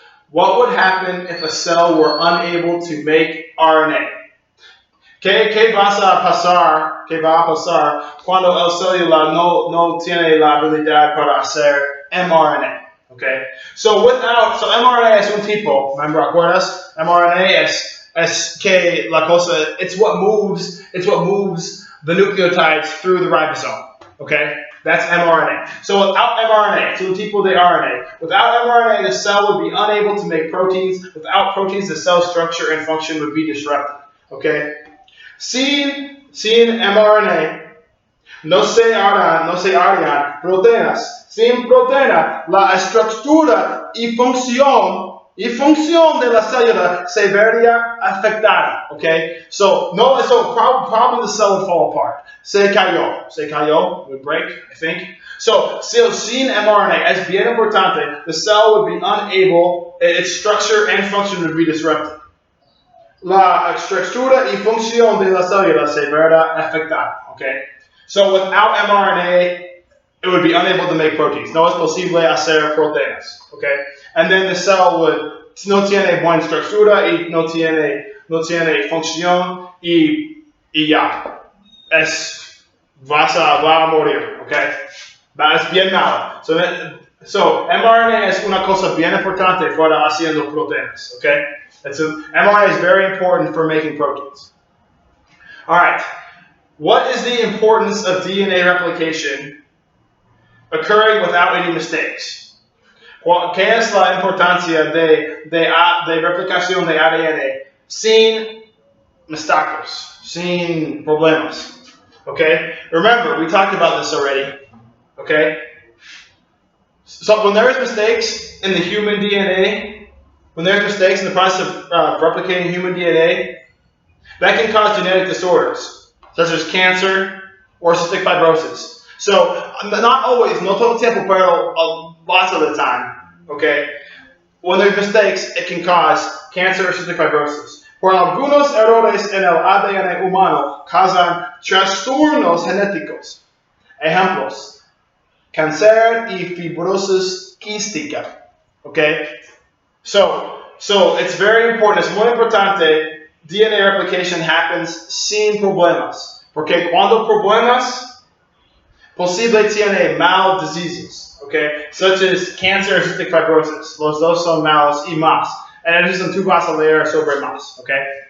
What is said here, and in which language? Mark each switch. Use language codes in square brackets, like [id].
[en] What would happen if a cell were unable to make RNA? [es] ¿Qué va a pasar cuando el célula no tiene la habilidad para hacer mRNA? Okay? So mRNA es un tipo, remember, ¿acuerdas? [en] mRNA [es] es que la cosa, [en] it's what moves the nucleotides through the ribosome. Okay? That's mRNA. So without mRNA, it's [es] un tipo de [en] RNA. Without mRNA, the cell would be unable to make proteins. Without proteins, the cell structure and function would be disrupted. [es] Okay? Sin mRNA, no se harían proteínas. Sin proteína, la estructura y función de la célula se vería afectada. Okay? [en] So probably the cell would fall apart. [es] Se cayó, [en] would break, I think. So [es] sin mRNA, es bien importante, [en] the cell would be unable, its structure and function would be disrupted. [es] La estructura y función de la célula se verá afectada. Okay? [en] So without mRNA, it would be unable to make proteins. [es] No es posible hacer proteínas. Okay? [en] And then the cell [es] no tiene buena estructura y no tiene función y ya. Va a morir. Okay? Es bien malo. So mRNA es una cosa bien importante para haciendo proteínas. Okay? [en] mRNA is very important for making proteins. All right. What is the importance of DNA replication occurring without any mistakes? [es] ¿Qué es la importancia de replicación de ADN sin mistakes, sin problemas? Okay? [en] Remember, we talked about this already. Okay? So when there is mistakes in the human DNA, when there's mistakes in the process of replicating human DNA, that can cause genetic disorders, such as cancer or cystic fibrosis. So, not always, [es] no todo el tiempo, pero [en] lots of the time, okay? When there's mistakes, it can cause cancer or cystic fibrosis. [es] Por algunos errores en el ADN humano causan trastornos genéticos. Ejemplos: cáncer y fibrosis quística, okay? [en] So it's very important, [es] es muy importante, [en] DNA replication happens [es] sin problemas. Porque cuando problemas, posible tiene mal diseases, okay? [en] Such as cancer and cystic fibrosis. [es] Los dos son malos y más. And entonces tú vas a leer sobre más, okay?